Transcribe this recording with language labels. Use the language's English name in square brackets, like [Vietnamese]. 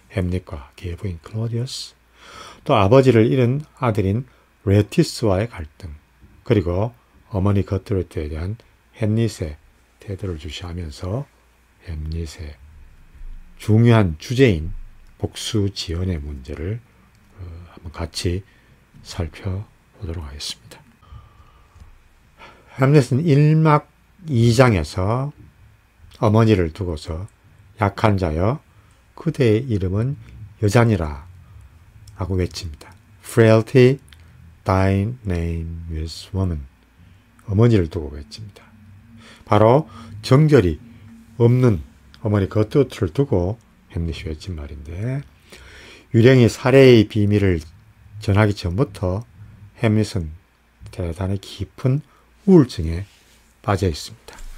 [Korean] 햄릿과 그의 부인 클로디우스, 또 아버지를 잃은 아들인 레티스와의 갈등, 그리고 어머니 거트루트에 대한 햄릿의 태도를 주시하면서 햄릿의 중요한 주제인 복수지연의 문제를 한번 같이 살펴보도록 하겠습니다. 햄릿은 1막 2장에서 어머니를 두고서 약한 자여 그대의 이름은 여자니라 라고 외칩니다. [English] Frailty, thy name is woman. [Korean] 어머니를 두고 외칩니다. 바로 정결이 없는 어머니 거트루트를 두고 햄릿이 외친 말인데, 유령이 살해의 비밀을 전하기 전부터 햄릿은 대단히 깊은 우울증에 빠져 있습니다.